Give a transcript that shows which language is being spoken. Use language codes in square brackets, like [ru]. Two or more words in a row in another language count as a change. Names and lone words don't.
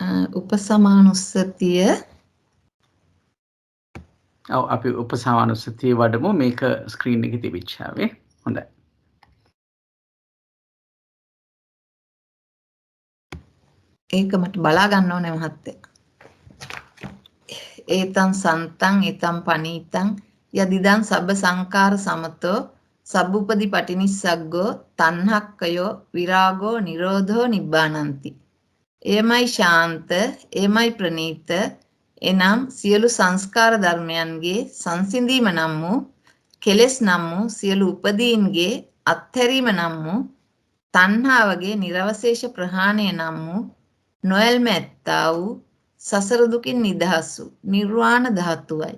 [si] උපසමානුස්සතිය ඔව් අපි උපසමානුස්සතිය වඩමු මේක ස්ක්‍රීන් එකේ තිබිච්චාවේ. හොඳයි. ඒක මට බලා ගන්න ඕනේ මහත්තයා. [pi] ඒතං සන්තං ඒතං පනීතං යදිදං සබ්බ සංඛාර සමතෝ සබ්බුපදි පටිනිස්සග්ගෝ තණ්හක්කයෝ විරාගෝ නිරෝධෝ නිබ්බානಂತಿ. [si] එයමයි ශාන්ත, එයමයි ප්‍රණීත, එනම් සියලු සංස්කාර ධර්මයන්ගේ සංසිඳීම නම් වූ කෙලෙස් නම් වූ සියලු උපදීන්ගේ අත්හැරීම නම් වූ තණ්හාවගේ නිර්වශේෂ ප්‍රහාණය නම් වූ නොයල්ම ඇත්තා වූ සසර දුකින් නිදහස් වූ නිර්වාණ ධාතුවයි.